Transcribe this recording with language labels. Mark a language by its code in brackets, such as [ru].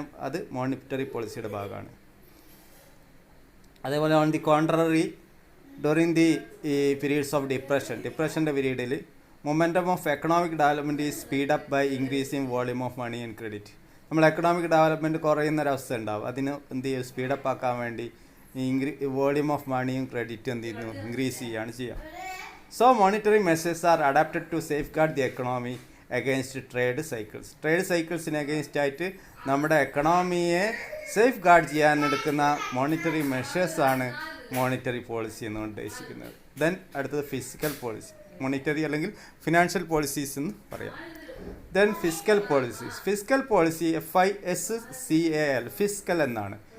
[ml] അത് മോണിറ്ററി പോളിസിയുടെ ഭാഗമാണ്. അതേപോലെ [en] On the contrary, during the periods of ഡിപ്രഷൻ്റെ പീരീഡിൽ momentum of economic development is speed up by increasing volume of money and credit. [ml] നമ്മൾ economic development കുറയുന്നൊരവസ്ഥ ഉണ്ടാവും. അതിന് എന്ത് ചെയ്യും, സ്പീഡപ്പ് ആക്കാൻ വേണ്ടി വോളിയം ഓഫ് മണിയും ക്രെഡിറ്റും എന്ത് ചെയ്യുന്നു, ഇൻക്രീസ് ചെയ്യുക. [en] So monetary measures are adapted to safeguard the economy against trade cycles. [ml] Trade സൈക്കിൾസിന് against ആയിട്ട് നമ്മുടെ എക്കണോമിയെ സേഫ് ഗാർഡ് ചെയ്യാൻ എടുക്കുന്ന മോണിറ്ററി മെഷേഴ്സാണ് മോണിറ്ററി പോളിസി എന്ന് ഉദ്ദേശിക്കുന്നത്. ദെൻ അടുത്തത് ഫിസിക്കൽ പോളിസി, മോണിറ്ററി അല്ലെങ്കിൽ ഫിനാൻഷ്യൽ പോളിസീസ് എന്ന് പറയാം. Then physical policies. Physical policy FISCAL, physical എന്നാണ്.